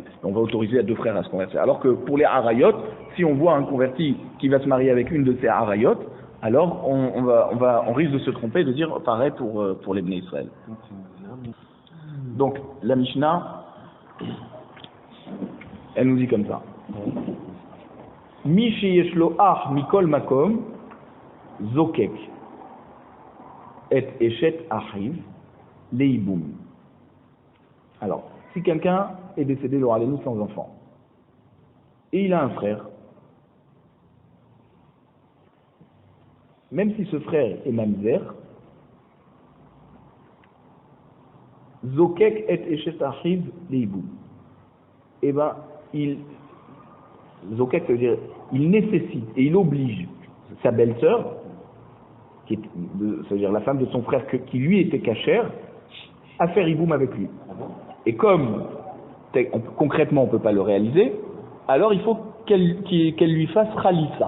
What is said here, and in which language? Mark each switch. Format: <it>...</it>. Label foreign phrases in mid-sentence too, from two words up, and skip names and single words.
<fr>On va autoriser à deux frères à se convertir. Alors que pour les harayot, si on voit un converti qui va se marier avec une de ces harayot, alors on risque de se tromper, de dire pareil pour les Bnei Israël. Donc la Mishnah, elle nous dit comme ça.</fr> <he>מי שיש לו אח מכל מקום זוקק את אשת אחיו ליבום.</he> <fr>Alors, si quelqu'un est décédé le Ralenu sans enfant, et il a un frère, même si ce frère est mamzer,</fr> <he>זוקק את אשת אחיו ליבום.</he> <fr>Eh ben, Zokek, ça veut dire, il nécessite et il oblige sa belle-sœur, c'est-à-dire la femme de son frère qui lui était cachère, à faire iboum avec lui. Et comme concrètement on ne peut pas le réaliser, alors il faut qu'elle lui fasse Khalissa.</fr>